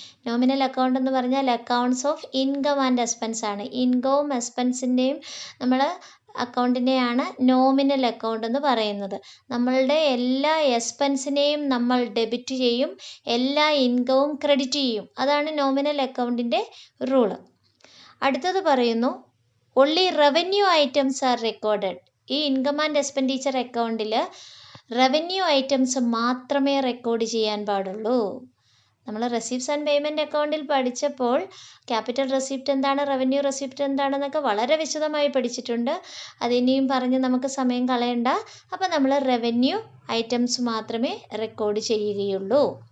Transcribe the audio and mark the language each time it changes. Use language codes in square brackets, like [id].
[ml] Nominal account എന്ന് പറഞ്ഞാൽ accounts of income and expense ആണ്. ഇൻകവും എക്സ്പെൻസിൻ്റെയും നമ്മൾ അക്കൗണ്ടിനെയാണ് നോമിനൽ അക്കൗണ്ട് എന്ന് പറയുന്നത്. നമ്മളുടെ എല്ലാ എക്സ്പെൻസിനെയും നമ്മൾ ഡെബിറ്റ് ചെയ്യും, എല്ലാ ഇൻകവും ക്രെഡിറ്റ് ചെയ്യും. അതാണ് നോമിനൽ അക്കൗണ്ടിൻ്റെ റൂള്. അടുത്തത് പറയുന്നു [en] only revenue items are recorded. [ml] ഈ ഇൻകം ആൻഡ് എക്സ്പെൻഡിച്ചർ അക്കൗണ്ടിൽ റവന്യൂ ഐറ്റംസ് മാത്രമേ റെക്കോർഡ് ചെയ്യാൻ പാടുള്ളൂ. നമ്മൾ റെസീപ്റ്റ്സ് ആൻഡ് പേയ്മെൻറ്റ് അക്കൗണ്ടിൽ പഠിച്ചപ്പോൾ ക്യാപിറ്റൽ റെസിപ്റ്റ് എന്താണ്, റവന്യൂ റെസിപ്റ്റ് എന്താണെന്നൊക്കെ വളരെ വിശദമായി പഠിച്ചിട്ടുണ്ട്. അതിനിയും പറഞ്ഞ് നമുക്ക് സമയം കളയണ്ട. അപ്പോൾ നമ്മൾ റവന്യൂ ഐറ്റംസ് മാത്രമേ റെക്കോർഡ് ചെയ്യുകയുള്ളൂ.